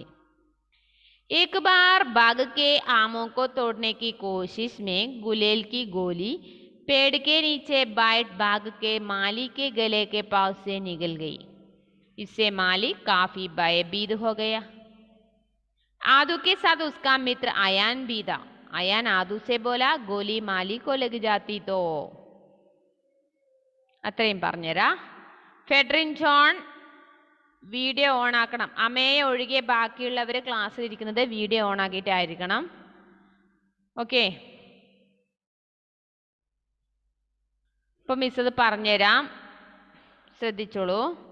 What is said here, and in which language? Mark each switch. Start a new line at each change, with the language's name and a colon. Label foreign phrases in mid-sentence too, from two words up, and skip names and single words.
Hindi: एक बार बाग के आमों को तोड़ने की कोशिश में गुलेल की गोली पेड़ के नीचे बैठ बाग के माली के गले के पास से निकल गई. इससे माली काफी भयभीत हो गया. आदू के साथ उसका मित्र अयान भी था. अयान आदू से बोला, गोली माली को लग जाती तो.
Malayalam: അത്രയും പറഞ്ഞുതരാ. ഫെഡറിൻ ജോൺ
English: video on
Malayalam: ആക്കണം. അമ്മയെ ഒഴികെ ബാക്കിയുള്ളവർ ക്ലാസ്സിൽ ഇരിക്കുന്നത്
English: video on
Malayalam: ആക്കിയിട്ടായിരിക്കണം. ഓക്കെ. ഇപ്പൊ മിസ് അത് പറഞ്ഞുതരാം, ശ്രദ്ധിച്ചോളൂ.